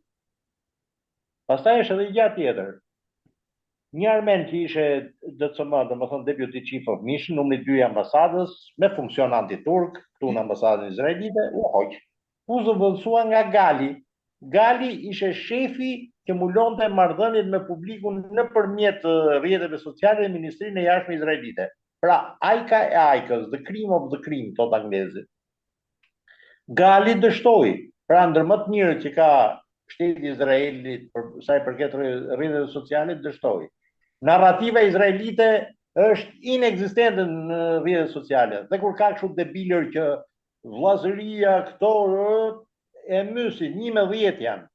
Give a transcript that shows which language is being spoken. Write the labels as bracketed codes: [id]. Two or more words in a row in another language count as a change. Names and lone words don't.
[sq] Pastaj është edhe gjë tjetër. Një armen që ishe DCM, domethënë [en] Deputy Chief of Mission, [sq] numri 2 i ambasadës, me funksion antiturk, këtu në ambasadën izraelite, u hoq. U zëvendësua nga Gali. Gali ishe shefi që mulonte marrëdhëniet me publikun nëpërmjet rrjeteve sociale dhe Ministrinë e Jashtme izraelite. Pra, Ajka e Ajkës, [en] the cream of the cream, [sq] thot anglezit. Gali dështoi, pra ndër më të mirë që ka shteti Izraelit për sa i përket rrjeteve sociale, dështoi. Narrativa izraelite është inekzistente në rrjetet sociale. Dhe kur ka kështu debilër që vllazëria këto e mysin, 11 janë.